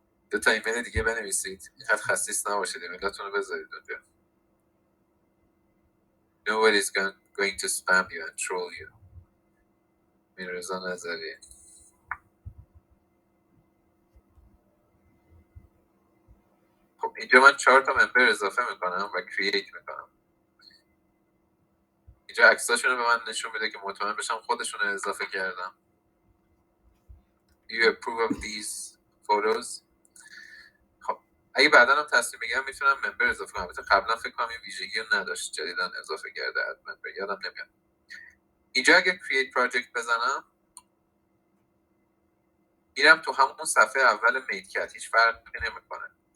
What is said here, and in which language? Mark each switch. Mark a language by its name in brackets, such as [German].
[Persian] دو تا ایمیل دیگه بنویسید، اینقدر خسیس نباشید، ایمیلاتون رو بذارید اونجا. [English] Nobody's going to spam you and troll you. [Persian] میرزا نظری. خب اینجا من 4 تا ممبر اضافه میکنم و کرییت میکنم. اینجا عکساشون رو به من نشون میده که مطمئن بشم خودشون رو اضافه کردم. [English] Do you approve of these photos? [Persian] خب اگه بعدا هم تصمیم بگیرم میتونم ممبر اضافه کنم. البته قبلا فکر کنم این ویژگی رو نداشت، جدیدن اضافه کرده اد ممبر، یادم نمیاد. اینجا اگه create project بزنم میرم تو همون صفحه اول میدکت، هیچ فرقی نمیکنه.